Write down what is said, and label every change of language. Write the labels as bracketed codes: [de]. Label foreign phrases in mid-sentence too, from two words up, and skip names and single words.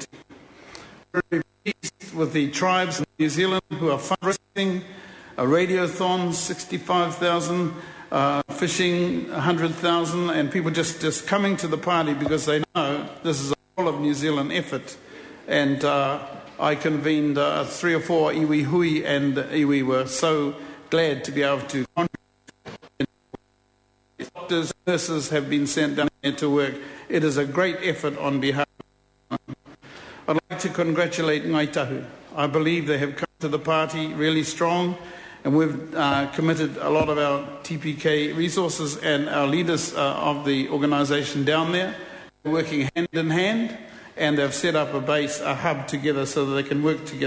[en] We're very pleased with the tribes in New Zealand who are fundraising, a radiothon, 65,000, fishing, 100,000, and people just coming to the party because they know this is a whole of New Zealand effort. And I convened 3 or 4 [mi] iwi hui, [en] and iwi were so glad to be able to contribute. Doctors, nurses have been sent down here to work. It is a great effort on behalf of I'd like to congratulate Ngai Tahu. I believe they have come to the party really strong, and we've committed a lot of our TPK resources and our leaders of the organisation down there, working hand in hand, and they've set up a base, a hub together so that they can work together.